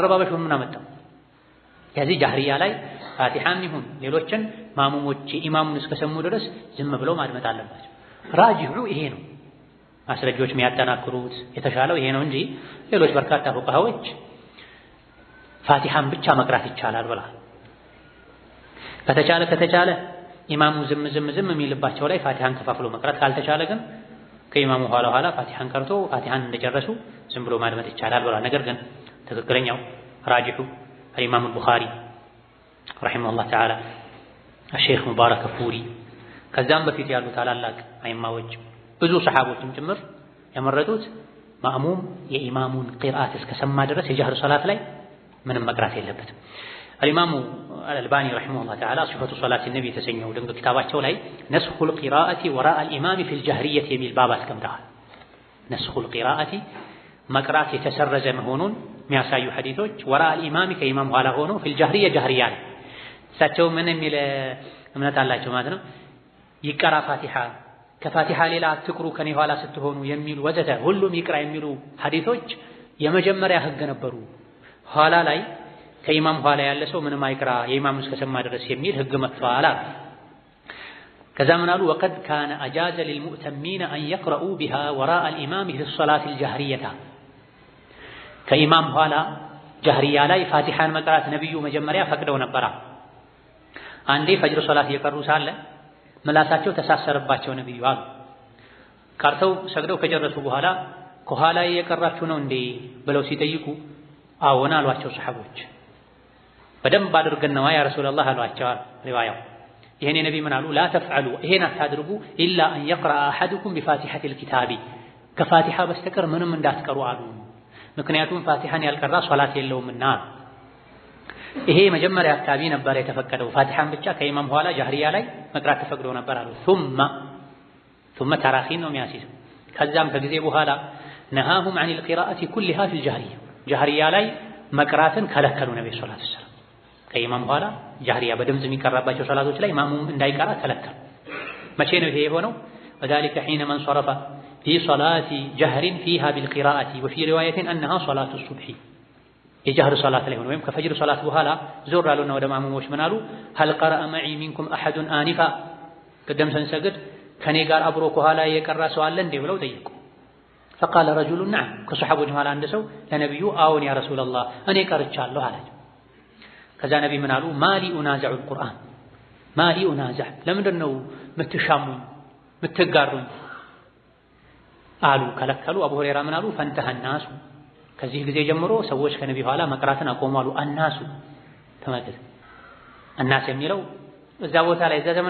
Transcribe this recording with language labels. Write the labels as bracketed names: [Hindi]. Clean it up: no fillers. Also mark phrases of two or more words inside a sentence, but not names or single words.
[Amharic] መረባበሽ ምን አመጣው? ከዚህ ጃህሪያ ላይ ፋቲሃም ይሁን ሌሎችን ማእሙሞች ኢማሙን እስከሰሙ ድረስ ዝም ብለው ማድመጥ አለባቸው። ራጂሑ ይሄ ነው። ማስረጃዎች የሚያጠናክሩት የተሻለው ይሄ ነው እንጂ ሌሎች በርካታ ፉቃሃዎች ፋቲሃን ብቻ መቅራት ይቻላል ብላ ከተቻለ ኢማሙ ዝም የሚልባቸው ላይ ፋቲሃን ከፋፍሎ መቅራት፣ ካልተቻለ ግን ከኢማሙ ኋላ ፋቲሃን ቀርቶ ፋቲሃን እንደጨረሱ ዝም ብሎ ማድመጥ ይቻላል ብላ። ነገር ግን ትክክለኛው ራጂሑ [Arabic] الإمام البخاري رحمه الله تعالى الشيخ مبارك فوري [Amharic] ከዛም በፊት ያሉ ታላላቅ አይማዎች ብዙ ሰሃቦችም ጭምር ያመረጡት ማእሙም የኢማሙን ቂርአት እስከሰማ ድረስ የጀህር ሶላት ላይ ምንም መቅራት የለበትም። [Arabic] الإمام الألباني رحمه الله تعالى صفة صلاة النبي [Amharic] ተሰኘው ድንቅ ኪታባቸው ላይ [Arabic] نسخ القراءة وراء الإمام في الجهرية [Amharic] የሚል ባብ አስቀምጠዋል። [Arabic] نسخ القراءة [Amharic] መቅራት የተሰረዘ መሆኑን የሚያሳዩ ሐዲሶች [Arabic] وراء الإمام [Amharic] ከኢማም ኋላ ሆኖ [Arabic] في الجهرية [Amharic] ጀህሪያ ላይ እሳቸው ምን የሚል እምነት አላቸው ማለት ነው። ይቀራ ፋቲሃ ከፋቲሃ ሌላ አትቅሩ ከኔ ኋላ ስትሆኑ የሚሉ ወዘተ ሁሉም ይቅራ የሚሉ ሐዲሶች የመጀመሪያ ህግ ነበሩ። ኋላ ላይ ከኢማም ኋላ ያለ ሰው ምንም አይቅራ የኢማሙ እስከሰማ ድረስ የሚል ህግ መጥቷል። ከዛ ምን አሉ? [Arabic] وقد كان أجاز للمؤتمين أن يقرؤوا بها وراء الإمام في الصلاة الجهرية [Amharic] ከኢማም ኋላ ጀህሪያ ላይ ፋቲሃን መቅራት ነብዩ መጀመሪያ ፈቅደው ነበር። አንዴ ፈጅር ሶላት እየቀሩ ሳለ ምላሳቸው ተሳሰረባቸው ነብዩ አሉ። ቀርተው ሰግደው ከጨረሱ በኋላ ከኋላ የቀራችሁ ነው እንዴ ብለው ሲጠይቁ አዎን አሏቸው ሰሃቦች። በደንብ አድርገን ነው [Arabic] يا رسول الله [Amharic] አሏቸው ሪዋያው። ይሄኔ ነብይ ምን አሉ? [Arabic] لا تفعلوا [Amharic] ይሄን አታድርጉ [Arabic] إلا أن يقرأ أحدكم بفاتحة الكتاب [Amharic] ከፋቲሃ በስተቀር ምንም እንዳትቀሩ አሉ። ምክንያቱም ፋቲሃን ያልቀራ ሶላት የለውምና። ይሄ መጀመሪያ አካባቢ ነበር የተፈቀደው። ፋቲሃን ብቻ ከኢማም ኋላ ጀህሪያ ላይ መቅራት ተፈቅዶ ነበር አሉ። ثم ተራኺን ነው የሚያስይዘው። ከዛም ከጊዜ በኋላ [Arabic] نهاهم عن القراءة كلها في الجهرية [Amharic] ጀህሪያ ላይ መቅራትን ከለከሉ ነብዩ [Arabic] صلى الله عليه وسلم። [Amharic] ከኢማም ኋላ ጀህሪያ በድምጽ የሚቀራባቸው ሶላቶች ላይ ማሙም እንዳይቀራ ከለከሉ። መቼ ነው ይሄ የሆነው? [Arabic] وذلك حين من صرف في صلاة جهر فيها بالقراءة وفي رواية أنها صلاة الصبح [Amharic] የጀህር ሶላት ላይ ሆነ ወይም ከፈጅር ሶላት በኋላ ዞር አሉና ወደ ማሙሞች ምን አሉ? [Arabic] هل قرأ معي منكم أحد آنفا [Amharic] ቀደም ስንሰግድ ከኔ ጋር አብሮ ከኋላ የቀራ ሰው አለ እንዴ ብለው ጠየቁ። [Arabic] فقال رجل نعم [Amharic] ከሱሐቦች መሃል አንድ ሰው ለነብዩ አዎን [Arabic] يا رسول الله [Amharic] እኔ ቀርቻለሁ አላቸው። ከዛ ነብይ ምን አሉ? [Arabic] ما لي أنازع القرآن ما لي أنازع [Amharic] ለምንድን ነው ምትሻሙኝ ምትጋሩኝ አሉ። ከለከሉ። አቡ ሁረይራ ምን አሉ? [Arabic] فانتهى الناس [Amharic] ከዚህ ጊዜ ጀምሮ ሰዎች ከነብዩ ኋላ መቅራትን አቆሙ አሉ። الناس ተመልከት፣ الناس የሚለው እዛ ቦታ ላይ እዛ ዘመን